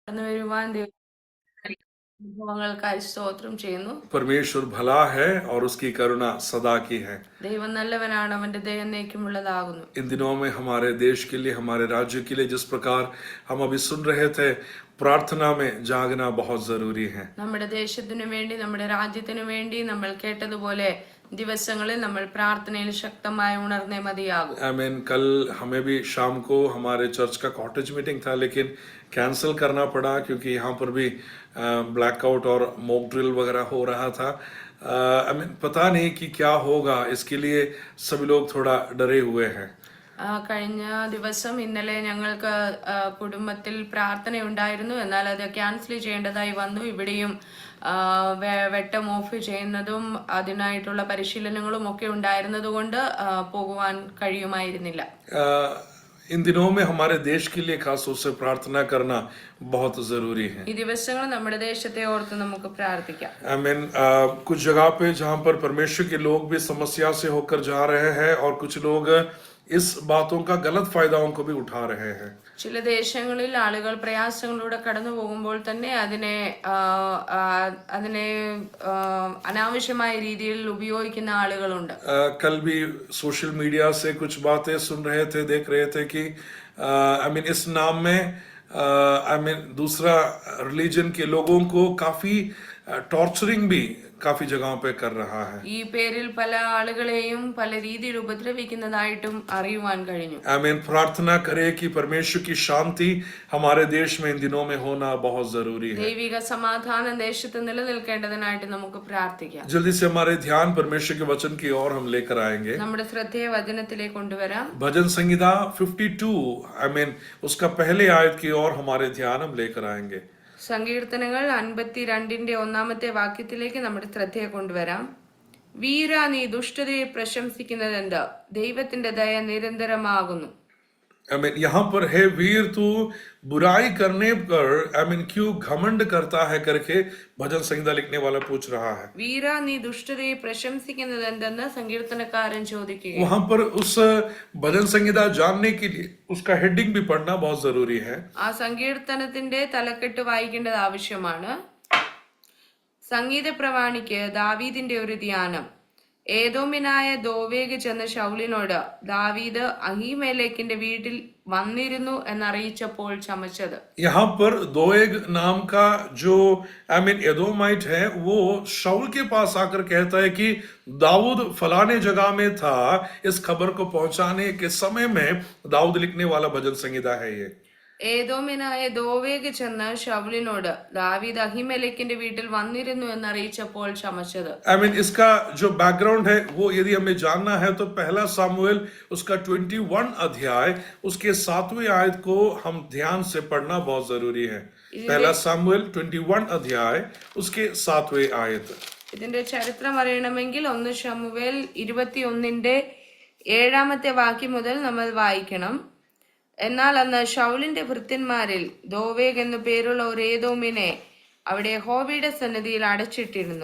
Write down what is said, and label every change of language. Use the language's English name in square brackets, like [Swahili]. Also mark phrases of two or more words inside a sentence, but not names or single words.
[Malayalam] കടന്നുവരുവാൻ അനുഭവങ്ങൾക്കായി സ്തോത്രം ചെയ്യുന്നു. [Hindi] परमेश्वर भला है और उसकी करुणा सदा की है. [Malayalam] ദൈവം നല്ലവനാണ്, അവന്റെ ദയ എന്നേക്കുമുള്ളതാകുന്നു. [Hindi] इन दिनों में हमारे देश के लिए, हमारे राज्य के लिए जिस प्रकार हम अभी सुन रहे थे, प्रार्थना में जागना बहुत जरूरी है. [Malayalam] നമ്മുടെ ദേശത്തിനു വേണ്ടി, നമ്മുടെ രാജ്യത്തിനു വേണ്ടി നമ്മൾ കേട്ടതുപോലെ ദിവസങ്ങളിൽ നമ്മൾ പ്രാർത്ഥനയിൽ ശക്തമായി ഉണർന്നേ മതിയാകും. [Hindi] आमीन. कल हमें भी शाम को हमारे चर्च का [English] cottage meeting [Hindi] था, लेकिन कैंसिल करना पड़ा क्योंकि यहाँ पर भी ब्लैकआउट और [English] mock drill [Hindi] वगैरह हो रहा था. आमीन. पता नहीं कि क्या होगा, इसके लिए सभी लोग थोड़ा डरे हुए हैं. [Malayalam] കഴിഞ്ഞ ദിവസം ഇന്നലെ ഞങ്ങൾക്ക് കുടുംബത്തിൽ പ്രാർത്ഥനയുണ്ടായിരുന്നു. എന്നാൽ അത് ക്യാൻസൽ ചെയ്യേണ്ടതായി വന്നു. ഇവിടെയും വെട്ടം ഓഫ് ചെയ്യുന്നതും അതിനായിട്ടുള്ള പരിശീലനങ്ങളും ഒക്കെ ഉണ്ടായിരുന്നത് കൊണ്ട് പോകുവാൻ കഴിയുമായിരുന്നില്ല. [Hindi] इन दिनों में हमारे देश के लिए खास तौर से प्रार्थना करना बहुत जरूरी है. [Malayalam] ഈ ദിവസങ്ങൾ നമ്മുടെ ദേശത്തെ ഓർത്ത് നമുക്ക് പ്രാർത്ഥിക്കാം. [Hindi] आमीन. कुछ जगह पे जहाँ पर परमेश्वर के लोग भी समस्या से होकर जा रहे हैं और कुछ लोग इस बातों का गलत फायदा उनको भी उठा रहे हैं. [Malayalam] ചില ദേശങ്ങളിൽ ആളുകൾ പ്രയാസങ്ങളിലൂടെ കടന്നു പോകുമ്പോൾ തന്നെ അതിനെ അനാവശ്യമായ രീതിയിൽ ഉപയോഗിക്കുന്ന ആളുകളുണ്ട്. [Hindi] कल भी [English] social media [Hindi] से कुछ बातें सुन रहे थे, देख रहे थे कि आमीन इस नाम में आमीन दूसरा रिलीजन के लोगों को काफी टॉर्चरिंग भी काफी जगहों पे कर रहा है. [Malayalam] ഈ പേരിൽ പല ആളുകളെയും പല രീതിയിൽ ഉപദ്രവിക്കുന്നതായിട്ടും അറിയുവാൻ കഴിഞ്ഞു. [Hindi] आमीन. प्रार्थना करें कि परमेश्वर की शांति हमारे देश में इन दिनों में होना बहुत जरूरी है. [Malayalam] ദൈവിക സമാധാനം ദേശത്ത് നിലനിൽക്കേണ്ടതിനായിട്ട് നമുക്ക് പ്രാർത്ഥിക്കാം. [Hindi] जल्दी से हमारे ध्यान परमेश्वर के वचन की ओर हम लेकर आएंगे. [Malayalam] നമ്മുടെ ശ്രദ്ധയെ വചനത്തിലേക്ക് കൊണ്ടുവരാം. [Hindi] भजन संहिता 52 आमीन उसका पहले आयत की ओर हमारे ध्यान हम लेकर आएंगे. [Malayalam] സങ്കീർത്തനങ്ങൾ 52 ഒന്നാമത്തെ വാക്യത്തിലേക്ക് നമ്മുടെ ശ്രദ്ധയെ കൊണ്ടുവരാം. വീര, നീ ദുഷ്ടതയെ പ്രശംസിക്കുന്നതെന്ത്? ദൈവത്തിന്റെ ദയ നിരന്തരമാകുന്നു. [Hindi] आमीन. यहाँ पर है वीर तू बुराई करने पर आमीन क्यों घमंड करता है करके भजन संहिता लिखने वाला पूछ रहा है. [Malayalam] വീര, നീ ദുഷ്ടതയെ പ്രശംസിക്കുന്നതെന്തെന്ന് സങ്കീർത്തനക്കാരൻ ചോദിക്കുകയാണ്. [Hindi] वहां पर उस भजन संहिता जानने के लिए उसका हेडिंग भी पढ़ना बहुत जरूरी है. [Malayalam] ആ സങ്കീർത്തനത്തിന്റെ തലക്കെട്ട് വായിക്കേണ്ടത് ആവശ്യമാണ്. സംഗീത പ്രവാണിക്ക് ദാവീദിന്റെ ഒരു ധ്യാനം. ഏദോമിനായ ദോവേഗ് ചെന്ന ശൗലിനോട് ദാവീദ് അഹീമേലെക്കിന്റെ വീട്ടിൽ വന്നിരുന്നു എന്നറിയിച്ചപ്പോൾ ചമച്ചത്. [Hindi] यहाँ पर दोएग नाम का जो आमीन एदोमाइट है वो शाऊल के पास आकर कहता है कि दाऊद फलाने जगह में था. इस खबर को पहुंचाने के समय में दाऊद लिखने वाला भजन संहिता है ये. [Malayalam] ഏദോമിനായ ദോവേഗ് ചെന്ന് ശൗലിനോട് ദാവീദ് അഹിമേലെക്കിന്റെ വീട്ടിൽ വന്നിരുന്നു എന്നറിയിച്ചപ്പോൾ ചമച്ചത്. [Hindi] आमीन. इसका जो बैकग्राउंड है वो यदि हमें जानना है तो पहला सामुएल उसका 21 अध्याय उसके 7वें आयत को हम ध्यान से पढ़ना बहुत जरूरी है. पहला सामुएल 21 अध्याय उसके 7वें आयत. [Malayalam] ഇതിന്റെ ചരിത്രം അറിയണമെങ്കിൽ 1 ശമൂവേൽ 21:7 വാക്യം മുതൽ നമ്മൾ വായിക്കണം. എന്നാൽ അന്ന് ശൗലിന്റെ ഭൃത്യന്മാരിൽ ദോവേഗ് എന്നു പേരുള്ള ഒരു ഏദോമിനെ അവിടെ യഹോവയുടെ സന്നിധിയിൽ അടച്ചിട്ടിരുന്നു.